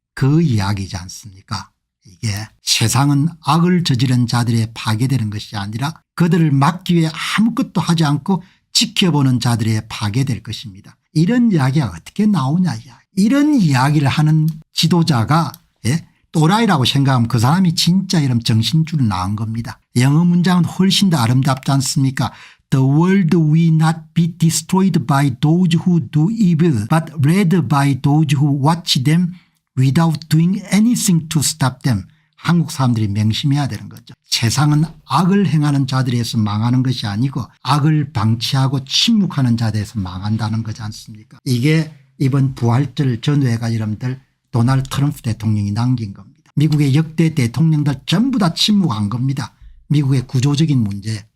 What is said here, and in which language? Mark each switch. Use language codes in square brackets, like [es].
[ko] 그 이야기지 않습니까? 이게 세상은 악을 저지른 자들에 파괴되는 것이 아니라 그들을 막기 위해 아무것도 하지 않고 지켜보는 자들에 파괴될 것입니다. 이런 이야기가 어떻게 나오냐. 이런 이야기를 하는 지도자가 또라이라고 생각하면 그 사람이 진짜 이런 정신줄을 낳은 겁니다. 영어 문장은 훨씬 더 아름답지 않습니까? [en] The world will not be destroyed by those who do evil but rather by those who watch them without doing anything to stop them. [ko] 한국 사람들이 명심해야 되는 거죠. 세상은 악을 행하는 자들에서 망하는 것이 아니고 악을 방치하고 침묵하는 자들에서 망한다는 거지 않습니까? 이게 이번 부활절 전후회가 여러분들 도널드 트럼프 대통령이 남긴 겁니다. 미국의 역대 대통령들 전부 다 침묵한 겁니다. 미국의 구조적인 문제.